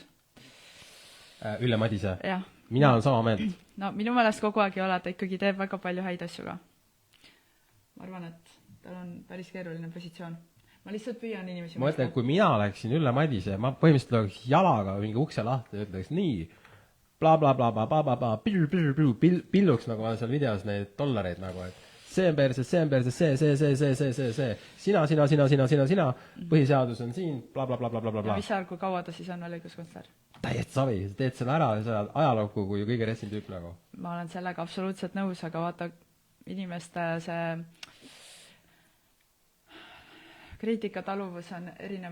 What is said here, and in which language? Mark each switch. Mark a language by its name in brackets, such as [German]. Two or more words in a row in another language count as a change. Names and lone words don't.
[Estonian] Ülle Madise? Jah. Mina olen sama meelt. No minu meelest kogu aeg ei ole, ta ikkagi teeb väga palju häid asju ka. Ma arvan, et tal on päris keeruline positsioon. Ma lihtsalt püüan inimesi ma ütlen, kui mina oleksin Ülle Madise, ma põhimõtteliselt oleks jalaga mingi ukse lahti ja ütleks nii, bla bla bla bla bla bla bla pilluks nagu seal videos neid dollareid nagu, et see on perses, see, sina, põhiseadus on siin, bla bla bla bla bla bla. Ja mis kui kaua ta siis on veel õiguskantsler? Täiesti savi, teed selle ära ja sa ajalukku kui kõige ressin tüüp nagu. Ma olen sellega absoluutselt nõus, aga vaata inimeste see kriitika taluvus on erinev.